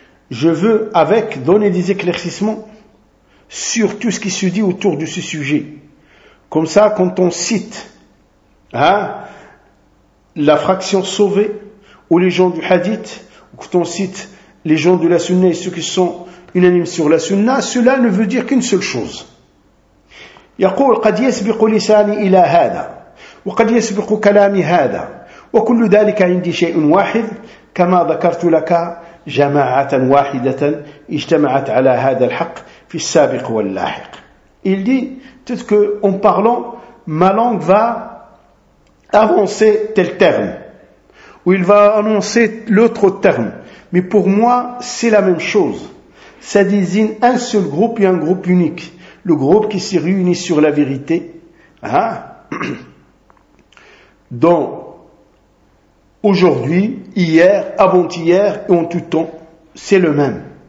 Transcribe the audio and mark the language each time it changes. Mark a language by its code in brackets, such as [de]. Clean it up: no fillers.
[fr] Je veux avec donner des éclaircissements sur tout ce qui se dit autour de ce sujet. Comme ça, quand on cite la fraction sauvée ou les gens du hadith, ou quand on cite les gens de la sunna et ceux qui sont unanimes sur la sunna, cela ne veut dire qu'une seule chose. [ar] يقول قد يسبق لساني إلى هذا وقد يسبق كلامي هذا وكل ذلك عندي شيء واحد كما ذكرت لك جماعة واحدة اجتمعت على هذا الحق في السابق واللاحق. [fr] Il dit, peut-être qu'en parlant, ma langue va avancer tel terme, ou il va annoncer l'autre terme. Mais pour moi, c'est la même chose. Ça désigne un seul groupe et un groupe unique. Le groupe qui s'est réuni sur la vérité, dont aujourd'hui, hier, avant-hier et en tout temps, c'est le même.